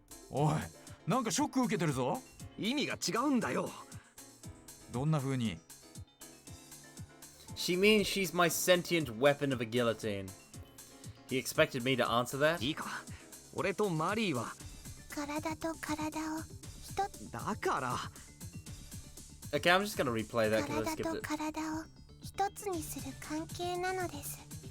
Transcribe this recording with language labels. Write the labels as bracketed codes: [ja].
[ja] おい、なんかショック受けてるぞ。意味が違うんだよ。どんな風に？ [en] She means she's my sentient weapon of a guillotine. He expected me to answer that? [ja] いいか、俺とマリーは。体と体を一つ。だから。 [en] Okay, I'm just gonna replay that because I [ja] 体 [en] skipped [ja] と [en] it. [ja] 体を一つにする関係なのです。